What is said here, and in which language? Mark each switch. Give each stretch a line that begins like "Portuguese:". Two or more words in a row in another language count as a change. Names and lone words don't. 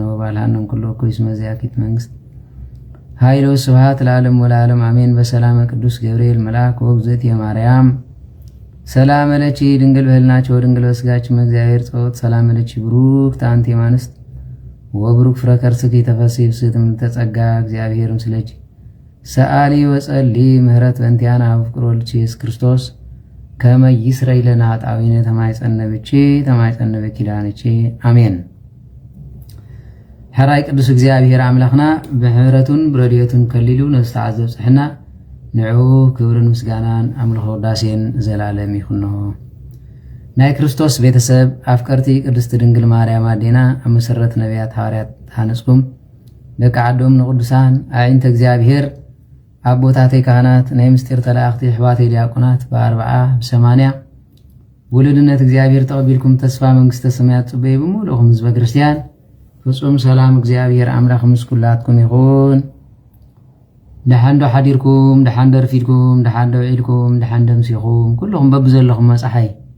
Geez: ወባልሐነ እምኩሉ እኩይ እስመ ዚአኪት መንግስት ኃይሎ ስብሐት ለዓለም ወለዓለም አሜን። በሰላመ ቅዱስ ገብርኤል መልአክ ወእግዝእትየ ማርያም ሰላም ለኪ ድንግል በህልናኪ ወድንግል በስጋኪ እግዚአብሔር ጸወት ሰላም ለኪ ብሩክት አንቲ እምአንስት ወብሩክ ፍሬ ከርሥኪ ተፈሥሒ ፍስሕት እምልዕተ ጸጋ እግዚአብሔር ምስለኪ ሰአሊ ወጸሊ ምህረት በእንቲአነ አብ ፍቁር ወልድኪ ኢየሱስ ክርስቶስ ከመ ይስረይ ለነ ኃጣውኢነ ተማይጸነ በኪዳንኪ አሜን።
Tigrinya: ሕራይ ቅዱስ እግዚአብሔር አምላኽና ብሕረቱን ብረድኤቱን ከሊሉ ነስተዓዘብ ዘብጽሕና ንዑ ክብርን ምስጋናን አምልኾ ውዳሴን ዘላለም ይኹኖ። ናይ ክርስቶስ ቤተሰብ ኣፍቀርቲ ቅድስቲ ድንግል ማርያም ኣዴና ኣብ መሰረት ነቢያት ሐዋርያት ተሃነጽኩም ደቂ ዓዶም ንቅዱሳን ኣዒንተ እግዚአብሔር ኣቦታተይ ካህናት ናይ ምስጢር ተላእኽቲ ኣሕዋተይ ዲያቆናት ብ40 ብ80 ውሉድነት እግዚአብሔር ተቐቢልኩም ተስፋ መንግስተ ሰማያት ጽበይ ብምሉእኹም ህዝበ ክርስቲያን ፍጹም ሰላም እግዚአብሔር አምላኽ ምስ ኩላትኩም ይኹን። ደሓንዶ ሓዲርኩም ደሓንዶ ረፊድኩም ደሓንዶ ውዒልኩም ደሓንዶ ምሲኹም ኩልኹም በብዘለኹም መጻሓይ